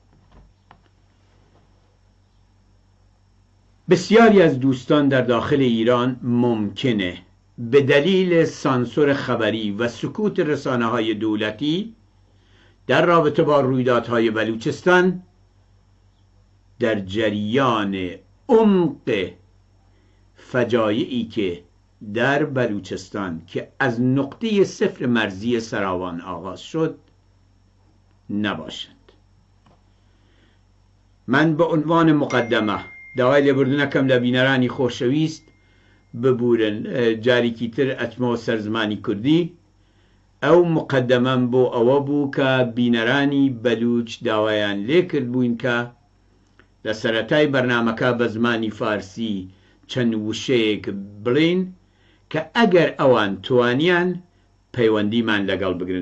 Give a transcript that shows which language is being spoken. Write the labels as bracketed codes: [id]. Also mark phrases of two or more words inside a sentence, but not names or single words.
[fa] بسیاری از دوستان در داخل ایران ممکنه به دلیل سانسور خبری و سکوت رسانه‌های دولتی در رابطه با رویدادهای بلوچستان در جریان عمق فجایعی که در بلوچستان که از نقطه صفر مرزی سراوان آغاز شد نباشند. من به عنوان مقدمه [ckb] داوای لێبوردنەکەم لە بینەرانی خۆشەویست ببورن جارێکی تر ئەچمەوە سەر زمانی کوردی ئەو مقدەمەم بۆ ئەوە بوو کە بینەرانی بەلوچ داوایان لێ کرد بووین کە لە سەرەتای بەرنامەکە بە زمانی فارسی چەند وشەیەک بڵین کە ئەگەر ئەوان توانیان پەیوەندیمان لەگەڵ بگرن.